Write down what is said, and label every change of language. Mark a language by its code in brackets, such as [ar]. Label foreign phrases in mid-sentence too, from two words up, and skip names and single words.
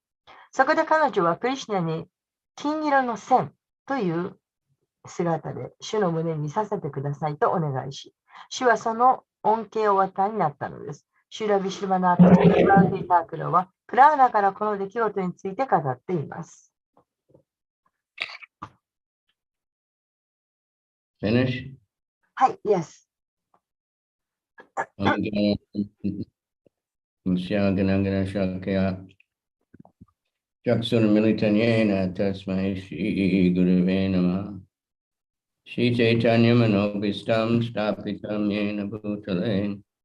[ja] そこで彼女はクリシュナに金色の線という姿で主の胸に見させてくださいとお願いし、主はその恩恵をお与えになったのです。シュラ・ビシュバナータ・チャクラーティ・タークラはプラーナからこの出来事について語っています。 [en] Finish? [ja] はい、Yes。 [sa] चक्षुरुन्मीलितं येन तस्मै श्री गुरवे नमः. श्री चैतन्य मनोऽभीष्टं स्थापितं येन भूतले.